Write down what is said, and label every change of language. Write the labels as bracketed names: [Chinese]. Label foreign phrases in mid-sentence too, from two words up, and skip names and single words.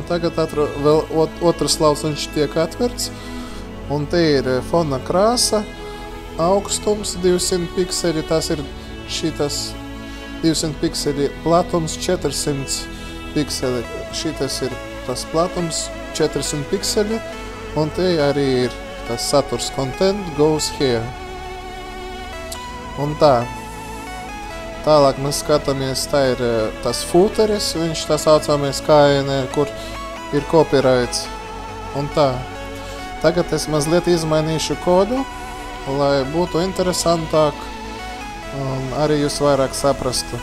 [Latvian] tagad vēl otrs lauciņš tiek atverts, un te ir fona krāsa, augstums 200 pikseli, tas ir šitas 200 pikseli, platums 400 pikseli, šitas ir tas platums 400 pikseli, un te arī ir tas saturs [English] content goes here. [Latvian] Un tā, tālāk mēs skatāmies, tā ir tas footeris, viņš tā saucamais KNR, kur ir copyrights. Un tā, tagad es mazliet izmainīšu kodu, lai būtu interesantāk un arī jūs vairāk saprastu.